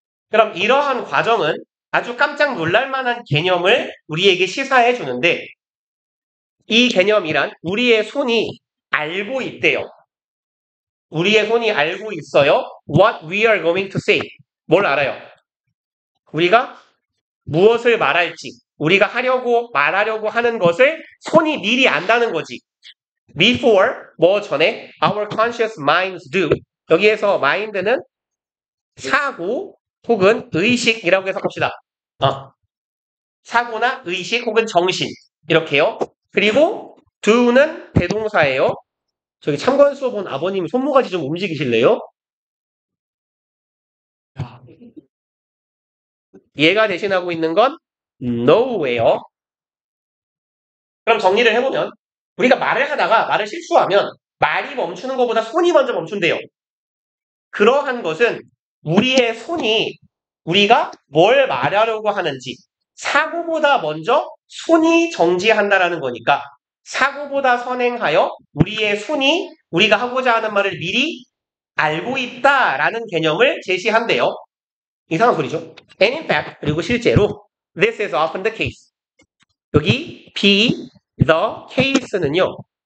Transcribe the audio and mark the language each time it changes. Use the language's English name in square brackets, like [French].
[Korean] 그럼 이러한 과정은 아주 깜짝 놀랄 만한 개념을 우리에게 시사해 주는데 이 개념이란 우리의 손이 알고 있대요. 우리의 손이 알고 있어요. [English] What we are going to say. [Korean] 뭘 알아요? 우리가 무엇을 말할지, 우리가 말하려고 하는 것을 손이 미리 안다는 거지. [English] Before, [Korean] 뭐 전에, [English] our conscious minds do. [Korean] 여기에서 mind는 사고 혹은 의식이라고 해석합시다. 사고나 의식 혹은 정신. 이렇게요. 그리고 do는 대동사예요. 저기 참관 수업 온 아버님 손모가지 좀 움직이실래요? 얘가 대신하고 있는 건 know예요. 그럼 정리를 해보면 우리가 말을 하다가 말을 실수하면 말이 멈추는 것보다 손이 먼저 멈춘대요. 그러한 것은 우리의 손이 우리가 뭘 말하려고 하는지 사고보다 먼저 손이 정지한다라는 거니까 사고보다 선행하여 우리의 손이 우리가 하고자 하는 말을 미리 알고 있다라는 개념을 제시한대요. 이상한 소리죠. [English] And in fact, [Korean] 그리고 실제로 [English] this is often the case. [Korean] 여기 [English] be the case는요.